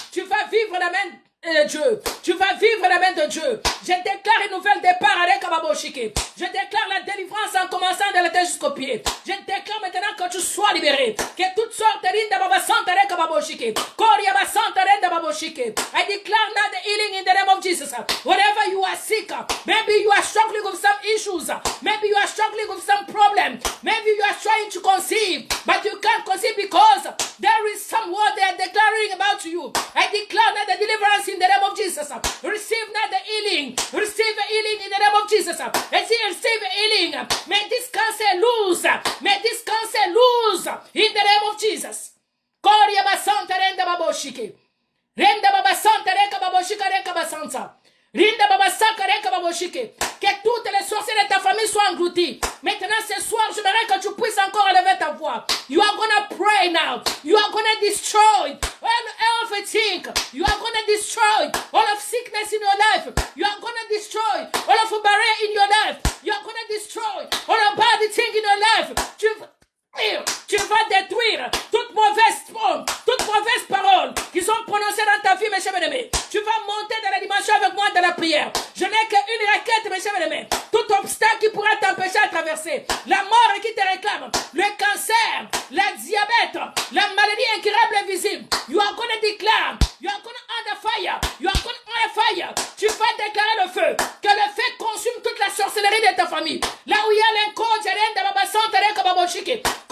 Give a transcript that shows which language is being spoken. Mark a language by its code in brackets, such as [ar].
[fr] Tu vas vivre la même de Dieu. Tu vas vivre la main de Dieu. Je déclare une nouvelle départ avec Ababoshike. Je déclare la délivrance en commençant de la tête jusqu'au pied. Je déclare maintenant que tu sois libéré. Que toutes sortes de Babasanta avec Ababoshike. Koriabasanta avec Ababoshike. [en] I declare now the healing in the name of Jesus. Whatever you are sick, maybe you are struggling with some issues. Maybe you are struggling with some problem. Maybe you are trying to conceive, but you can't conceive because there is some word they are declaring about you. I declare that the deliverance in the name of Jesus. Receive now the healing. Receive the healing in the name of Jesus. Receive the healing. May this cancer lose. May this cancer lose in the name of Jesus. Koria basanta renda baboshike. Renda babasanta reka baboshika reka basanta. Rinda babasaka reka baboshike. [fr] Que toutes les sorcières de ta famille soient englouties. Maintenant ce soir, je voudrais que tu puisses encore élever ta voix. [en] You are gonna pray now. You are gonna destroy all everything. You are gonna destroy all of sickness in your life. You are gonna destroy all of barrier in your life. You are gonna destroy all of bad thing in your life. [fr] Tu vas détruire toute mauvaise parole qu'ils ont prononcée dans ta vie, mes chers amis. Tu vas monter dans la dimension avec moi de la prière. Je n'ai qu'une requête, mes chers amis. Tout obstacle qui pourra t'empêcher à traverser, la mort qui te réclame, le cancer, la diabète, la maladie incurable et visible. [en] You are gonna declare, you are gonna under fire, you are gonna under fire. [fr] Tu vas déclarer le feu, que le feu consume toute la sorcellerie de ta famille. Là où il y a l'inconscient de Baba Santa Reka Baboshike.